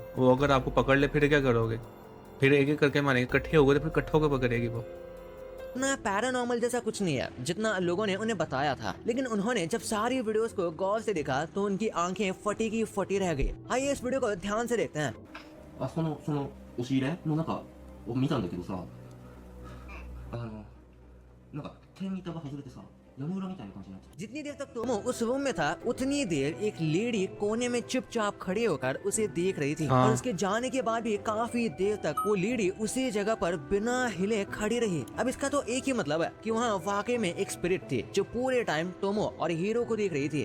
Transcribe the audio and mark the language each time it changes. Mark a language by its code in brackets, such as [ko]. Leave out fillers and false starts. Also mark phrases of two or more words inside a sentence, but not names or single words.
[hi] वो अगर आपको पकड़ ले फिर क्या करोगे? फिर एक एक करके मारेंगे। इकट्ठे हो गए तो फिर इकट्ठे होकर पकड़ेगी वो। पैरानॉर्मल जैसा कुछ नहीं है जितना लोगों ने उन्हें बताया था, लेकिन उन्होंने जब सारी वीडियोस को गौर से देखा तो उनकी आंखें फटी की फटी रह गई। आइए इस वीडियो को ध्यान से देखते हैं। [ja] あその押し入れの中を見たんだけどさなんか天板が外れてさ屋根裏みたいな感じになってた [hi] जितनी देर तक तोमो उस रूम में था उतनी देर एक लेडी कोने में चुपचाप खड़ी होकर उसे देख रही थी। हाँ। और उसके जाने के बाद भी काफी देर तक वो लेडी उसी जगह पर बिना हिले खड़ी रही। अब इसका तो एक ही मतलब है कि वहाँ वाकई में एक स्पिरिट थी जो पूरे टाइम तोमो और हीरो को देख रही थी।